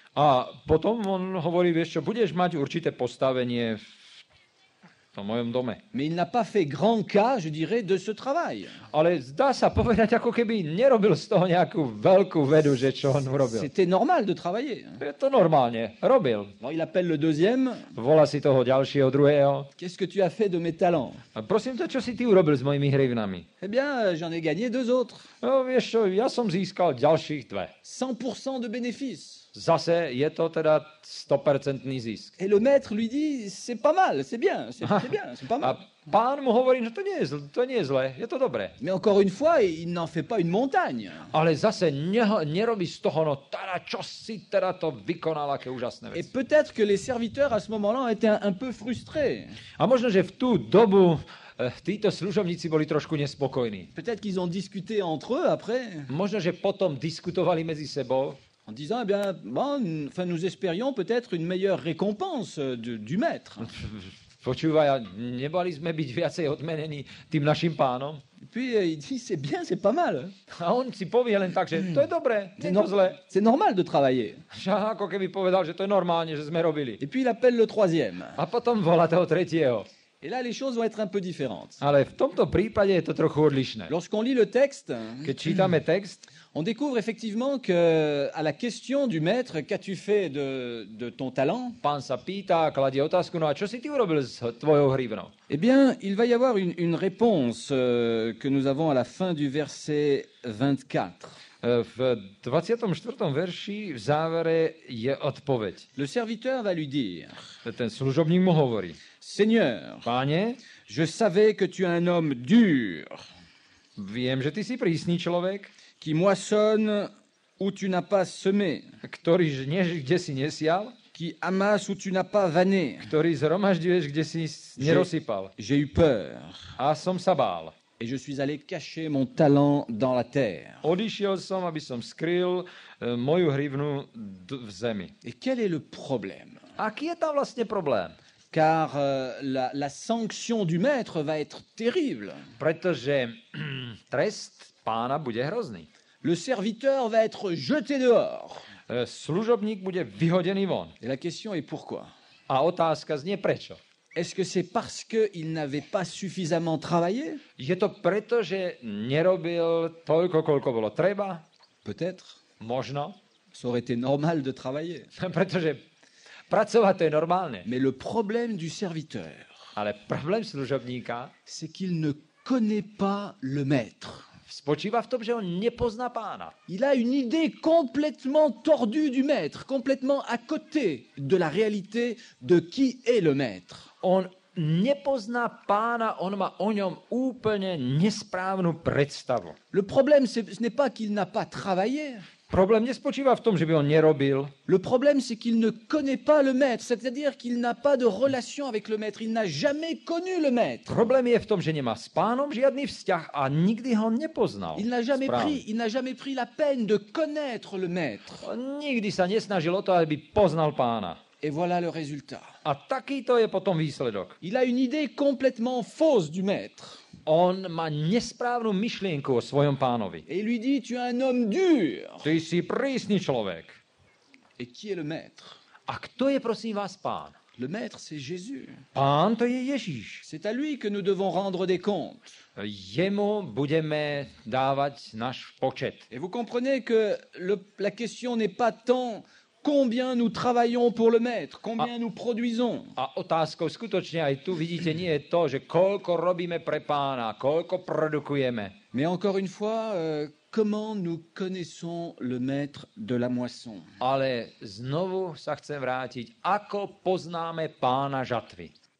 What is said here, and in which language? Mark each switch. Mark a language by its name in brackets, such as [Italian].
[Slovak] A potom on hovorí, vieš čo, budeš mať určité postavenie v mojom dome. [French] Mais il n'a pas fait grand cas, je dirais, de ce travail. [Slovak] Ale zdá sa povedať, ako keby nerobil z toho nejakú veľkú vedu, že čo on urobil. [French] C'était normal de travailler. [Slovak] Je to normálne, robil. [French] Alors il appelle le deuxième, [Slovak] Volá si toho ďalšieho, druhého. [French] qu'est-ce que tu as fait de mes talents? [Slovak] A prosím ťa, čo si ty urobil s mojimi hrivnami? [French] Eh bien, j'en ai gagné 2 autres. [Slovak] No vieš čo, ja som získal ďalších 2. [French] 100% de bénéfices. [Slovak] Zase je to teda 100% zisk. [French] Et le maître lui dit, c'est pas mal, c'est bien, c'est bien, c'est pas [Slovak] A [French] mal. [Slovak] pán mu hovorí, že to nie je zlé, je to dobré. [French] Mais encore une fois, il n'en fait pas une montagne. [Slovak] Ale zase nerobí z toho, no teda čo si teda to vykonal, aké úžasné [French] Et [Slovak] veci. [French] peut-être que les serviteurs à ce moment-là ont été un peu frustrés. [Slovak] A možno, že v tú dobu títo služobníci boli trošku nespokojní. [French] Peut-être qu'ils ont discuté entre eux après, [Slovak] Možno, že potom diskutovali medzi sebou [French] en disant, eh bien, bon, enfin, nous espérions peut-être une meilleure récompense du maître. [Slovak] Počúvaj, a nebali sme byť viacej odmenení tým našim pánom? [French] Et puis il dit, c'est bien, c'est pas mal. [Slovak] A on si povie len tak, že to je dobré, nie je to zle. [French] C'est normal de travailler. [Slovak] Že ako keby povedal, že to je normálne, že sme robili. [French] Et puis il appelle le troisième. [Slovak] A potom volá toho tretieho. [French] Et là, les choses vont être un peu différentes. [Slovak] Ale v tomto prípade je to trochu odlišné. [French] Lorsqu'on lit le texte, [Slovak] Keď čítame text, [French] on découvre effectivement que à la question du maître, qu'as-tu fait de ton talent? [Slovak] pán sa pýta, kladie otázku, no a čo si ty urobil s tvojou hrivnou? [French] Eh bien, il va y avoir une réponse que nous avons à la fin du verset 24. [Slovak] V 24. verši v závere je odpoveď. [French] Le serviteur va lui dire, [Slovak] Ten služobník mu hovorí, [French] Seigneur, [Slovak] Páne, [French] je savais que tu es un homme dur, [Slovak] viem, že ty si prísny človek, [French] qui moissonne où tu n'as pas semé, [Slovak] ktorý žneš, kde si nesial, [French] qui amasse où tu n'as pas vanné. [Slovak] ktorý zhromažďuješ, kde si nerozsypal. [French] J'ai eu peur [Slovak] A som sa bál. [French] et je suis allé cacher mon talent dans la terre. [Slovak] Odišiel som, aby som skryl moju hrivnu v zemi. [French] Et quel est le problème? [Slovak] Aký je tam vlastne problém? [French] Car la sanction du maître va être terrible. [Slovak] Pretože trest pána bude hrozný. [French] Le serviteur va être jeté dehors. [Slovak] Služobník bude vyhodený von. [French] Et la question est pourquoi? [Slovak] A otázka znie prečo. [French] Est-ce que c'est parce qu'il n'avait pas suffisamment travaillé? [Slovak] Je to preto, že nerobil toľko, koľko bolo treba? [French] Peut-être. [Slovak] Možno. [French] Ça aurait été normal de travailler. [Slovak] Pretože pracovať to je normálne. [French] Mais le problème du serviteur, [Slovak] Ale problém služobníka [French] c'est qu'il ne connaît pas le maître. [Slovak] spočíva v tom, že on nepozná pána. [French] Il a une idée complètement tordue du maître, complètement à côté de la réalité de qui est le maître. [Slovak] On nepozná pána, on má o ňom úplne nesprávnu predstavu. [French] Le problème, ce n'est pas qu'il n'a pas travaillé. [Slovak] Problém nespočíva v tom, že by on nerobil. [French] Le problème, c'est qu'il ne connaît pas le maître, c'est-à-dire qu'il n'a pas de relation avec le maître. Il n'a jamais connu le maître. [Slovak] Problém je v tom, že nemá s pánom žiadny vzťah a nikdy ho nepoznal. [French] Il n'a [Slovak] Správne. [French] jamais pris la peine de connaître le maître. [Slovak] On nikdy sa nesnažil o to, aby poznal pána. [French] Et voilà le résultat. [Slovak] A takýto je potom výsledok. [French] Il a une idée complètement fausse du maître. [Slovak] On má nesprávnu myšlienku o svojom pánovi. [French] Et il lui dit, tu es un homme dur. [Slovak] Ty si prísny človek. [French] Et qui est le maître? [Slovak] A kto je, prosím vás, pán? [French] Le maître, c'est Jésus. [Slovak] Pán to je Ježíš. [French] C'est à lui que nous devons rendre des comptes. [Slovak] Jemu budeme dávať náš počet. [French] Et vous comprenez que la question n'est pas tant combien nous travaillons pour le maître, combien nous produisons. [Slovak] A otázkou skutočne aj tu vidíte nie je to, že koľko robíme pre pána, koľko produkujeme. [French] Mais encore une fois, comment nous connaissons le maître de la moisson? [Slovak] Ale znovu sa chcem vrátiť, ako poznáme pána žatvy.